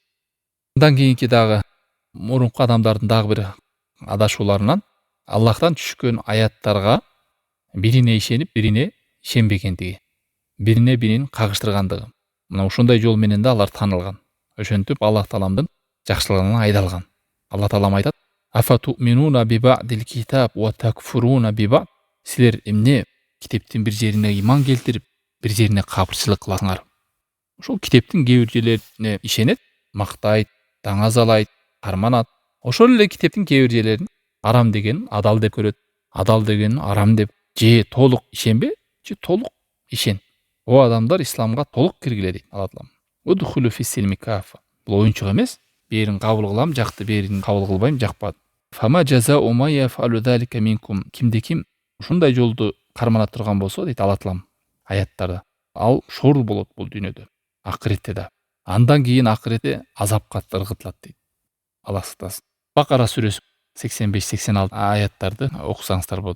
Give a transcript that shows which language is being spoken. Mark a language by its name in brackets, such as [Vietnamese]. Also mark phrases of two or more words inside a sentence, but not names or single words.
[Kyrgyz] Андан кийинки дагы мурунку адамдардын дагы бир адашууларынан Аллахтан түшкөн аяттарга бирине ишенип, бирине ишенбегендиги, бирине бирин кагыштыргандыгы. Мына ушундай жол менен да алар таанылган. Ошентип Аллах тааламдын жакшылыгынан айдалган. Алла таалам айтат: [Arabic] "أفتؤمنون ببعض الكتاب وتكفرون ببعض". [Kyrgyz] Силер эмне китептин бир жерине иман келтирип, бир жерине капырчылык кыласыңар? Ошол китептин кээ бир жерлерине ишенет, мактайт, даңазалайт, карманат. Ошол эле китептин кээ бир жерлерин арам дегенин адал деп көрөт, адал дегенин арам деп. Же толук ишенбе, же толук ишен. О адамдар исламга толук киргиле дейт Алла таалам. [Arabic] ادخلوا في السلم كافة. [Kyrgyz] Бул оюнчук эмес. Берин кабыл кылам, жакты, берин кабыл кылбайм, жакпады. [Arabic] فما جزاء من يفعل ذلك منكم. [Kyrgyz] Кимде ким ушундай жолду кармана турган болсо дейт Алла таалам аяттарда, ал шор болот бул дүйнөдө, акыретте да. Андан кийин акыретте азапка ыргытылат дейт. Алла сактасын. Бакара сүрөсү 85-86 аяттарды окусаңыздар болот.